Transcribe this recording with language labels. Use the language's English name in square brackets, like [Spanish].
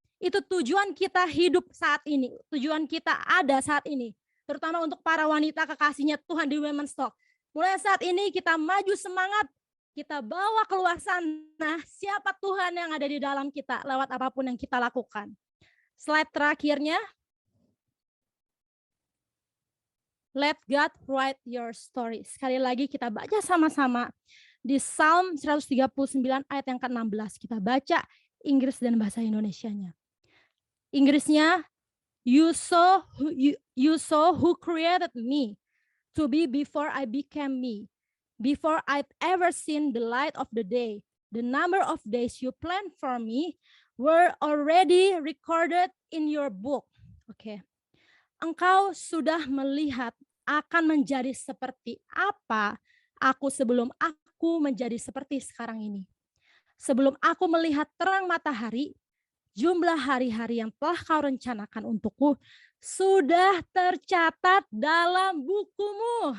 [Indonesian] Itu tujuan kita hidup saat ini. Tujuan kita ada saat ini. Terutama untuk para wanita kekasihnya Tuhan di Women's Talk. Mulai saat ini kita maju semangat. Kita bawa keluar sana siapa Tuhan yang ada di dalam kita. Lewat apapun yang kita lakukan. Slide terakhirnya. [English] Let God write your story. [Indonesian] Sekali lagi kita baca sama-sama. Di Psalm 139 ayat yang ke-16. Kita baca Inggris dan bahasa Indonesianya. Inggrisnya, [English] you saw who created me to be before I became me. before I've ever seen the light of the day. The number of days you planned for me were already recorded in your book. [Indonesian] Oke. Engkau sudah melihat akan menjadi seperti apa aku sebelum aku menjadi seperti sekarang ini. Sebelum aku melihat terang matahari, jumlah hari-hari yang telah kau rencanakan untukku sudah tercatat dalam bukumu.